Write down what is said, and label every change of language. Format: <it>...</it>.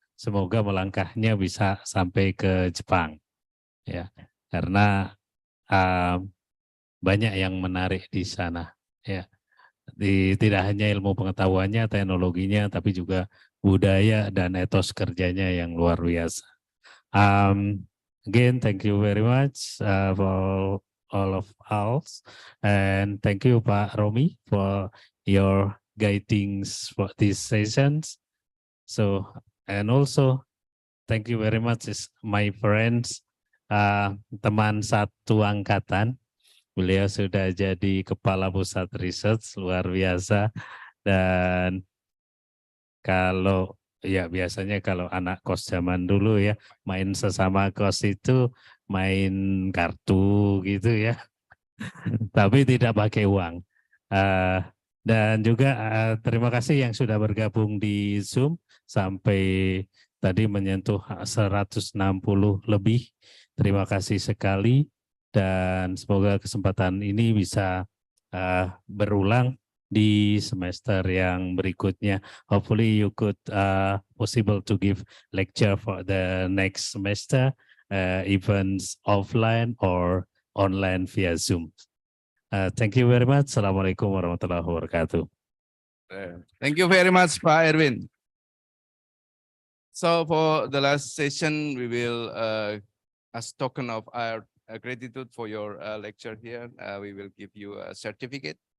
<id>Semoga melangkahnya bisa sampai ke Jepang, ya, karena banyak yang menarik di sana, ya. Tidak hanya ilmu pengetahuannya, teknologinya, tapi juga budaya dan etos kerjanya yang luar biasa.</id> <en>Again, thank you very much for all of us, and thank you Pak Romi for your guidings for these sessions. So, and also thank you very much my friends,</en> <id>teman satu angkatan. Beliau sudah jadi kepala pusat riset, luar biasa. Dan kalau ya biasanya kalau anak kos zaman dulu ya, main sesama kos itu main kartu gitu ya. Tapi tidak pakai uang. Dan juga terima kasih yang sudah bergabung di Zoom sampai tadi menyentuh 160 lebih. Terima kasih sekali dan semoga kesempatan ini bisa berulang di semester yang berikutnya.</id> <en>Hopefully you could possible to give lecture for the next semester, even offline or online via Zoom. Thank you very much.</en> <ar>Assalamualaikum warahmatullahi wabarakatuh.</ar> <en>Thank you very much, Pak Erwin. So for the last session, we will, as token of our gratitude for your lecture here, we will give you a certificate.</en>